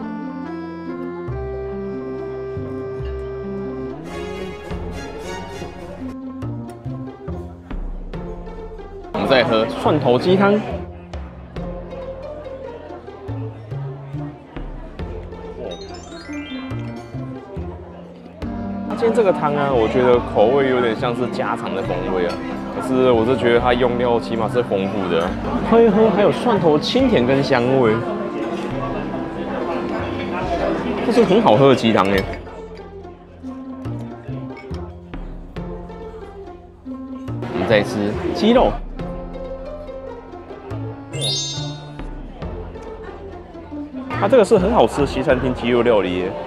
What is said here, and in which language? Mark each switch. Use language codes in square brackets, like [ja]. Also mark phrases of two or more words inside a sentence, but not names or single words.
[zh] 我們再喝蒜頭雞湯。那今天這個湯啊，我覺得口味有點像是家常的風味啊。可是我是覺得它用料起碼是豐富的，喝一喝還有蒜頭清甜跟香味，這是很好喝的雞湯耶。我們再吃雞肉，它這個是很好吃的西餐廳雞肉料理耶。